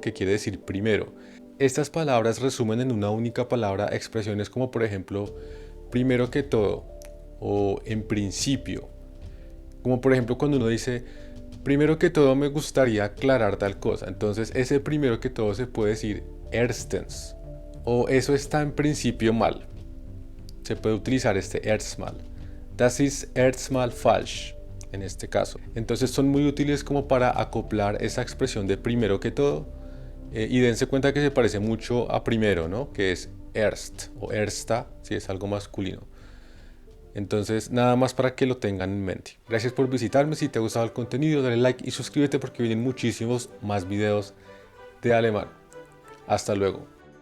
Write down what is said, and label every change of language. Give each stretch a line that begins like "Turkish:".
Spanish: Que quiere decir primero. Estas palabras resumen en una única palabra expresiones como por ejemplo, primero que todo o en principio. Como por ejemplo cuando uno dice, primero que todo me gustaría aclarar tal cosa. Entonces ese primero que todo se puede decir erstens. O eso está en principio mal. Se puede utilizar este erstmal.
German: Das ist erstmal falsch
Spanish: en este caso. Entonces son muy útiles como para acoplar esa expresión de primero que todo. Y dense cuenta que se parece mucho a primero, ¿no? Que es erst o ersta, si es algo masculino. Entonces, nada más para que lo tengan en mente. Gracias por visitarme. Si te ha gustado el contenido, dale like y suscríbete porque vienen muchísimos más videos de alemán. Hasta luego.